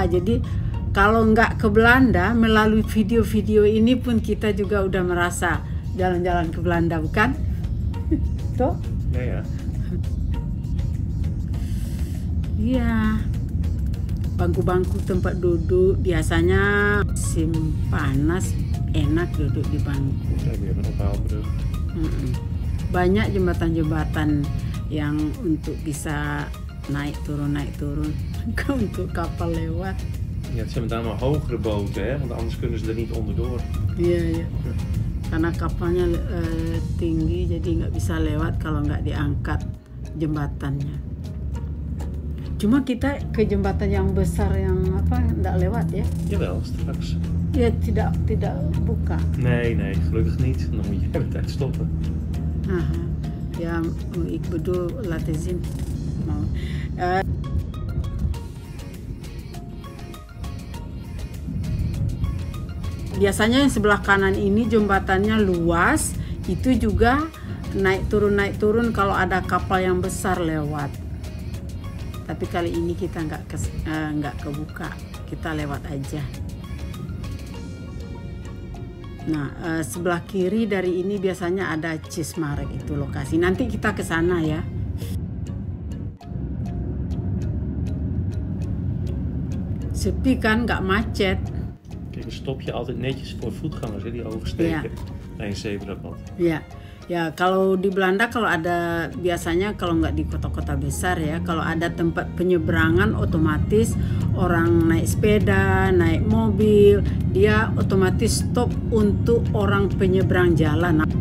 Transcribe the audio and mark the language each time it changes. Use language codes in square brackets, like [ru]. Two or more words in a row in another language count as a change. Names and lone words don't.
[id] Jadi kalau nggak ke Belanda, melalui video-video ini pun kita juga udah merasa jalan-jalan ke Belanda, bukan? Tuh? Ya. Iya. Bangku-bangku tempat duduk biasanya musim panas enak duduk di bangku. [nl] Kijk, weer een ophaalbrug. [id] Banyak jembatan-jembatan yang untuk bisa naik turun untuk kapal lewat. [nl] Ja, het zijn met name hogere boten, hè? Want anders kunnen ze er niet onderdoor. [id] Iya. Karena kapalnya tinggi jadi nggak bisa lewat kalau nggak diangkat jembatannya. Cuma kita ke jembatan yang besar yang nggak lewat ya? [nl] Jawel, straks. [id] Ya tidak buka. [nl] Nee, gelukkig niet. Dan moet je de tijd stoppen. Aha. Ya, ik bedoel laten zien. [id] Biasanya yang sebelah kanan ini jembatannya luas, itu juga naik turun kalau ada kapal yang besar lewat. Tapi kali ini kita nggak kebuka, kita lewat aja. Nah, sebelah kiri dari ini biasanya ada Cismarek, itu lokasi. Nanti kita ke sana ya. Sepi kan, nggak macet. [nl] Kijk, een stopje altijd netjes voor voetgangers hè, die oversteken bij een zebrapad. [id] Ya, ya kalau di Belanda kalau ada, biasanya kalau nggak di kota-kota besar ya, kalau ada tempat penyeberangan otomatis orang naik sepeda, naik mobil, dia otomatis stop untuk orang penyeberang jalan.